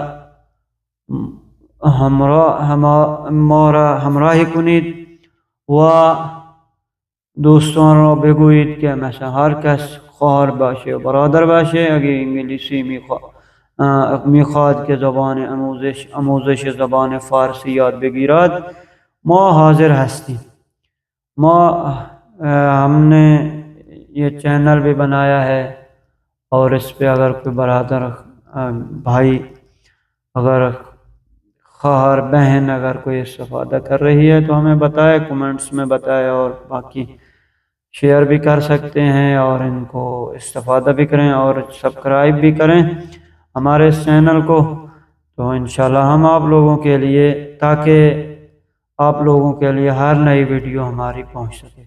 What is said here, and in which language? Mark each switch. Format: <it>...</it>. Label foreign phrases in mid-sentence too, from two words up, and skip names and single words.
<fa>ما را همراهی کنید و دوستان را بگویید که مثلا هر کس خواهر باشه و برادر باشه اگه انگلیسی میخواد که آموزش زبان فارسی یاد بگیرد، ما حاضر هستیم.</fa> <ur>ہم نے یہ چینل بھی بنایا ہے اور اس پہ اگر کوئی برادر بھائی، اگر خواہر بہن اگر کوئی استفادہ کر رہی ہے تو ہمیں بتائے، کومنٹس میں بتائے، اور باقی شیئر بھی کر سکتے ہیں اور ان کو استفادہ بھی کریں اور سبسکرائب بھی کریں ہمارے اس چینل کو، تو انشاءاللہ ہم آپ لوگوں کے لیے، تاکہ آپ لوگوں کے لیے ہر نئی ویڈیو ہماری پہنچ سکے۔</ur>